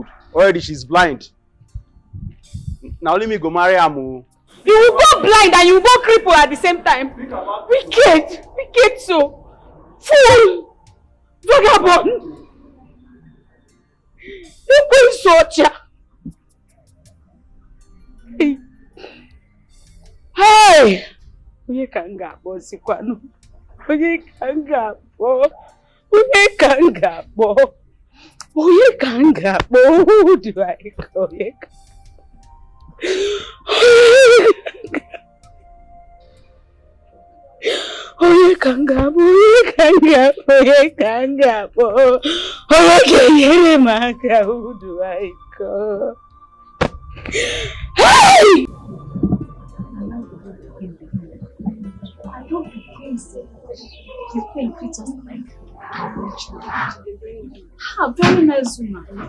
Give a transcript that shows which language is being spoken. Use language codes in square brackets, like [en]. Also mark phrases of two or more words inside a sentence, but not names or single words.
[en] Already she's blind. Now let me go marry her, oh. You will go blind and you will go crippled at the same time. Wicked so. Fool! Vagabond! You go soldier! Hey! [ig] Onye kangabo sikwano. Onye kangabo. Onye kangabo. Onye kangabo. [en] Who do I call it? [ig] Oye kangabo, oye kangabo, oye kayere maka, [en] who do I call? Hey! I don't be crazy. You think it's just like how very nice woman.